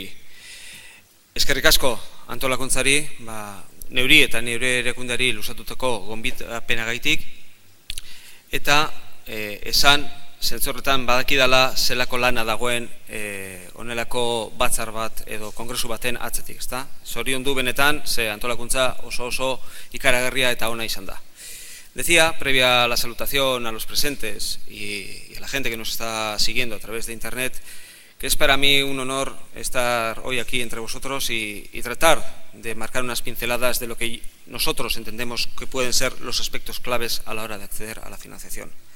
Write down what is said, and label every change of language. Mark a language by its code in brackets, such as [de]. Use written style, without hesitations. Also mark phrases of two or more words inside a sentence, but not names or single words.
[eu] Eskerrik asko antolakuntzari, neuri eta neure erakundari luzatutako gonbidapenagaitik, eta esan zentzorretan badakidala zelako lana dagoen onelako batzar bat edo kongresu baten atzetik, ezta? Zoriondu benetan, ze antolakuntza oso ikaragarria eta ona izan da. [es] Decía, previa a la salutación a los presentes y a la gente que nos está siguiendo a través de internet, que es para mí un honor estar hoy aquí entre vosotros y tratar de marcar unas pinceladas de lo que nosotros entendemos que pueden ser los aspectos claves a la hora de acceder a la financiación.